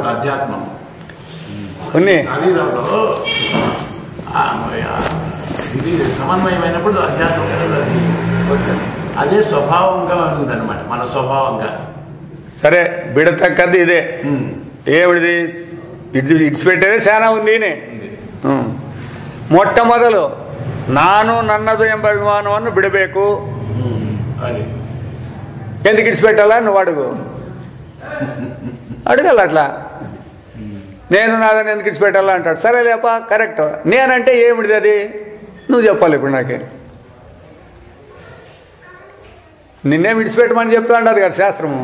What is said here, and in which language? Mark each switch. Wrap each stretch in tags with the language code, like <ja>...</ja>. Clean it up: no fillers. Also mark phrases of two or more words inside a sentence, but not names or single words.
<te>అధ్యాత్మం శరీరంలో ఇది సమన్వయమైనప్పుడు అధ్యాత్మం అదే స్వభావంగా ఉందన్నమాట, మన స్వభావంగా. సరే, బిడతక్కది ఇదే. ఏమిడిది? ఇడిచిపెట్టేదే చాలా ఉంది.</te> <kn>ಮೊಟ್ಟಮೊದಲು ನಾನು ನನ್ನದು ಎಂಬ ಅಭಿಮಾನವನ್ನು ಬಿಡಬೇಕು.</kn> <te>ఎందుకు ఇడిచిపెట్టాలా? నువ్వు అడగాల. అట్లా నేను నాదని ఎందుకు ఇడిచిపెట్టాలా అంటాడు. సరే లేప, కరెక్ట్. నేనంటే ఏమిటిది అది నువ్వు చెప్పాలి. ఇప్పుడు నాకే నిన్నేం విడిచిపెట్టమని చెప్తా అంటారు కదా శాస్త్రము.</te>